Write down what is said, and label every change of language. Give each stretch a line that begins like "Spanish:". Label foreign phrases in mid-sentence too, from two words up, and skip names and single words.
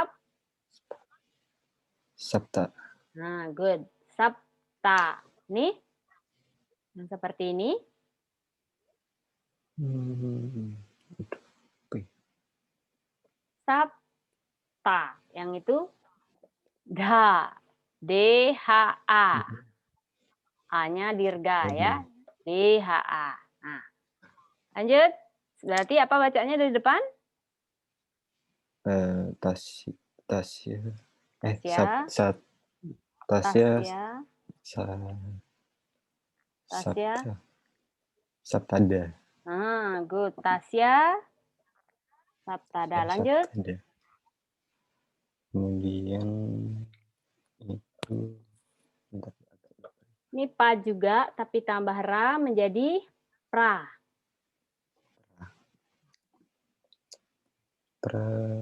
Indonesian: Sabta. Nah, good. Sabta. Nih. Yang seperti ini. Sabta. Yang itu dha. D-H-A. A-nya dirga ya. D-H-A. Nah, lanjut. Berarti apa bacanya dari depan? Tasya. Tasya. Sabtada. Good. Tasya. Sabtada. Lanjut. Sabtada. Kemudian itu. Ini pa juga, tapi tambah ra menjadi pra. Pra.